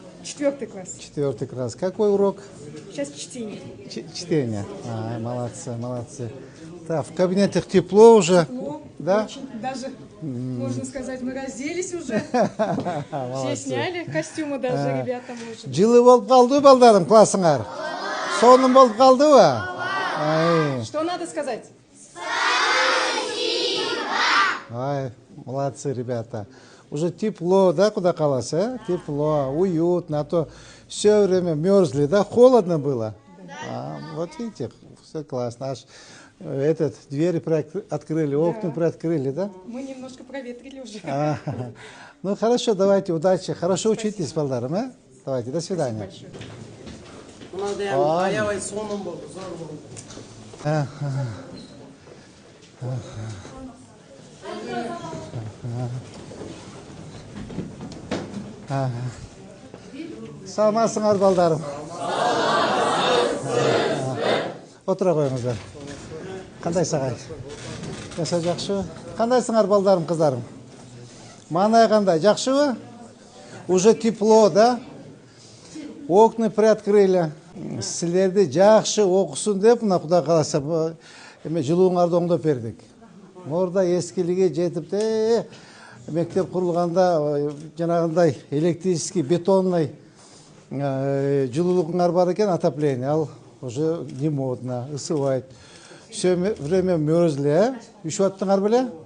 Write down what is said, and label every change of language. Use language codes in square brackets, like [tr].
[ru] 4 класс. 4 класс. Какой урок? Сейчас чтение. Чтение. Молодцы. Так, в кабинетах тепло уже. Тепло. Да? Очень. Даже, можно сказать, мы разделись уже. Все сняли костюмы даже, ребята, может. [ky] Жылы болуп калдыбы балдарым классыңар? Сонун болуп калдыбы? [ru] Что надо сказать? Ай, молодцы, ребята. Уже тепло, да, куда каласа? Тепло, уютно, а то все время мерзли, да, холодно было. Вот видите, все классно. Аж двери открыли, окна приоткрыли, да? Мы немножко проветрили уже. Ну хорошо, давайте, удачи. Хорошо учитесь, балдарым, Давайте, до свидания. [ky] Аябай сонун болду, зор болду. Саламатсыңар, балдарым. Отура коюңуздар. Кандайсыз агай? Жаса жакшыбы? Кандайсыңар, балдарым, кыздарым? Маанай кандай, жакшыбы? [ru] Уже тепло, да? Окна приоткрыли. [ky] Силерди жакшы окусун деп, мына Кудай кааласа, жылууңарды оңдоп бердик. Морда эскилиге жетип, мектеп курулганда жанагындай электрический, бетонный жылуулугуңар бар экен, отопление. [ru] Ал уже не модно, ысыбайт. Все время мерзли, [ky] üşүп аттыңар беле?